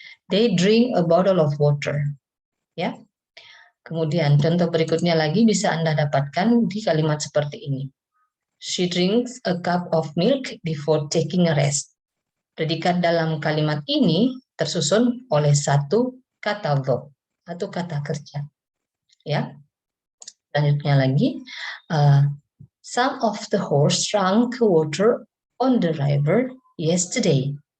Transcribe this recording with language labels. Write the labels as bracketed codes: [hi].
[en] They drink a bottle of water. [id] Ya. Kemudian contoh berikutnya lagi bisa Anda dapatkan di kalimat seperti ini. [en] She drinks a cup of milk before taking a rest. [id] Predikat dalam kalimat ini tersusun oleh satu kata verb atau kata kerja. Ya. Selanjutnya lagi, [en] some of the horse drank water on the river yesterday.